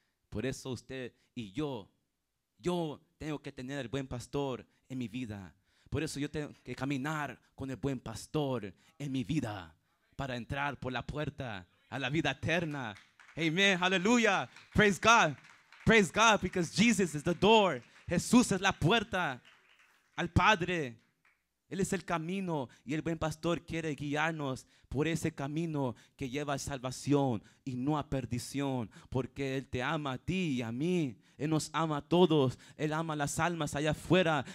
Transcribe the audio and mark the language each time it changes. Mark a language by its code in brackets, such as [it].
[es] Por eso usted y yo tengo que tener el buen pastor en mi vida. Por eso yo tengo que caminar con el buen pastor en mi vida para entrar por la puerta a la vida eterna. [en] Amen, hallelujah, praise God. Praise God, because Jesus is the door. [es] Jesús es la puerta al Padre. Él es el camino y el buen pastor quiere guiarnos por ese camino que lleva a salvación y no a perdición, porque Él te ama a ti y a mí. Él nos ama a todos. Él ama a las almas allá afuera.